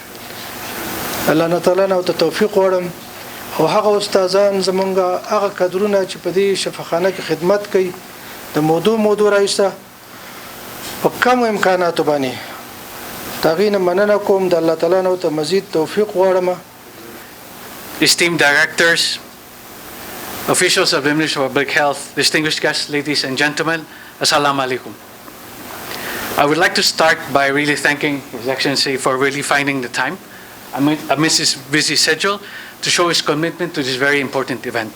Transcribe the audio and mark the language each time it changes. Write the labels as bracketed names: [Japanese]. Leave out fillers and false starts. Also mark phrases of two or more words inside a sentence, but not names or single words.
[Pashto] الله تعالی نو ته توفیق غواړم او هغه استادان زمونږ هغه کادرونه چې په دې شفاخانه کې خدمت کوي د موضوع راایسته په کم امکاناتو باندې تاغینه مننه کوم. د الله تعالی نو ته مزید توفیق غواړم. [English] Esteemed directors, officials of the Ministry of Public Health, distinguished guests, ladies and gentlemen, [Arabic] السلام عليكم. [English] I would like to start by really thanking His Excellency for really finding the time amidst his busy schedule to show his commitment to this very important event.